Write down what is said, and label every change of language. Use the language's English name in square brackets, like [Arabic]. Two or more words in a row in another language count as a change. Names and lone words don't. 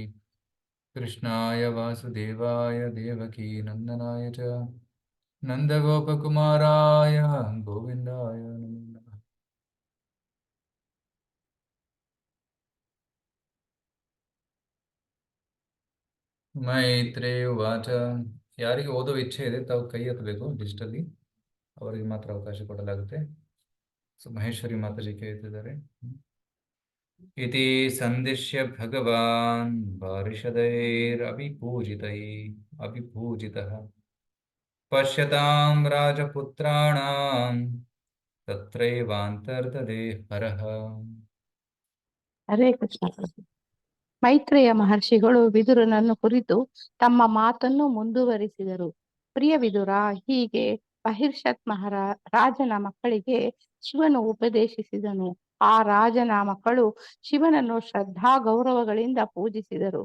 [Sanskrit] कृष्णाय वासुदेवाय देवकी नन्दनाय च नन्दगोपकुमाराय गोविन्दाय नमो नमः. ಮೈತ್ರೇಯ ಉವಾಚ. [Kannada] ಯಾರಿಗೆ ಓದೋ ಇಚ್ಛೆ ಇದೆ ತಾವು ಕೈ ಎತ್ತಬೇಕು, ಡಿಜಿಟಲಿ ಅವರಿಗೆ ಮಾತ್ರ ಅವಕಾಶ ಕೊಡಲಾಗುತ್ತೆ. ಸೊ ಮಹೇಶ್ವರಿ ಮಾತಾಜಿ ಕೇಳ್ತಿದ್ದಾರೆ. [Sanskrit] इति संदिश्य भगवान् पार्षदैरभिपूजितः पश्यतां राजपुत्राणां तत्रैवान्तर्ददे हरः. ಹರೇ ಕೃಷ್ಣ ಪ್ರಭು. [Kannada] ಮೈತ್ರೇಯ ಮಹರ್ಷಿಗಳು ವಿದುರನನ್ನು ಕುರಿತು ತಮ್ಮ ಮಾತನ್ನು ಮುಂದುವರಿಸಿದರು. ಪ್ರಿಯ ವಿದುರ, ಹೀಗೆ ಬಹಿರ್ಷತ್ ರಾಜನ ಮಕ್ಕಳಿಗೆ ಶಿವನು ಉಪದೇಶಿಸಿದನು. ಆ ರಾಜನ ಮಕ್ಕಳು ಶಿವನನ್ನು ಶ್ರದ್ಧಾ ಗೌರವಗಳಿಂದ ಪೂಜಿಸಿದರು.